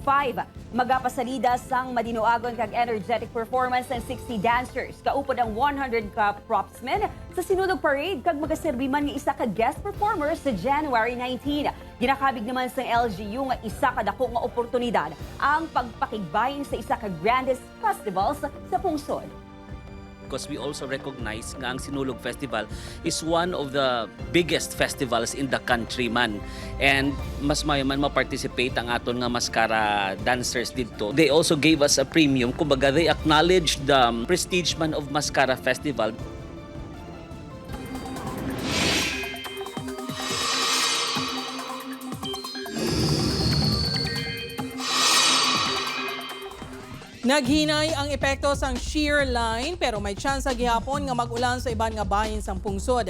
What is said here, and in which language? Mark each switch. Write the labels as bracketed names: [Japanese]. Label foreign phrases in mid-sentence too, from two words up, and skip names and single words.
[Hiligaynon] Magapasalida sang madinuagon kag energetic performance ng 60 dancers. Kaupod ang 100 ka propsmen sa Sinulog Parade kag magaserbi man nga isa ka guest performer sa January 19. Ginakabig naman sa LGU nga isa ka dako nga oportunidad ang pagpakigbahin sa isa ka [English] grandest festivals [Hiligaynon] sa pungsod. [English] Because we also recognize nga ang Sinulog Festival is one of the biggest festivals in the country man. [Hiligaynon] And mas mayaman ma-participate ang aton nga maskara dancers dito. [English] They also gave us a premium. Kumbaga, they acknowledge the prestige man of Mascara Festival. [Hiligaynon] Naghinay ang epekto sang shear line pero may tsansa gihapon nga mag-ulan sa iban nga bahin sang pungsod.